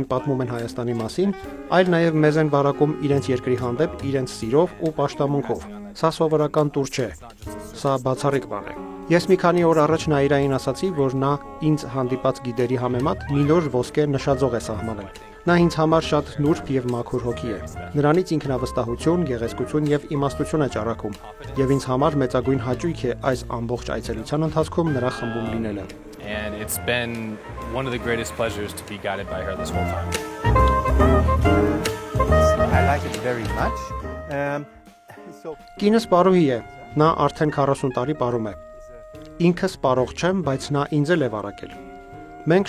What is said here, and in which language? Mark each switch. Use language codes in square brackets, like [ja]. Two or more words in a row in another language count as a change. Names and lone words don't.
[hy] պատմում են Հայաստանի մասին, այլ նաև մեզ են վարակում իրենց երկրի հանդեպ իրենց սիրով ու պաշտամունքով։ Սա սովորական տուր չէ։ Սա բացառիկ բան է։ Ես մի քանի օր առաջ Նաիրային ասացի, որ նա ինձ հանդիպած գիդերի համեմատ մի նոր ոսկե նշաձող է սահմանել։ Նա ինձ համար շատ նուրբ եւ մաքուր հոգի է։ Նրանից ինքնավստահություն, գեղեցկություն եւ իմաստություն է ճառագում, եւ ինձ համար մեծագույն հաճույք է այս ամբողջ այցելության ընթացքում նրա խմբում լինելը։ [en] And it's been one of the greatest pleasures to be guided by her this whole time. I like it very much. [hy] Կինս պարուհի է, նա արդեն 40 տարի պարում է։ Ինքս պարող չեմ, բայց նա ինձ էլ է վարակել։ Մենք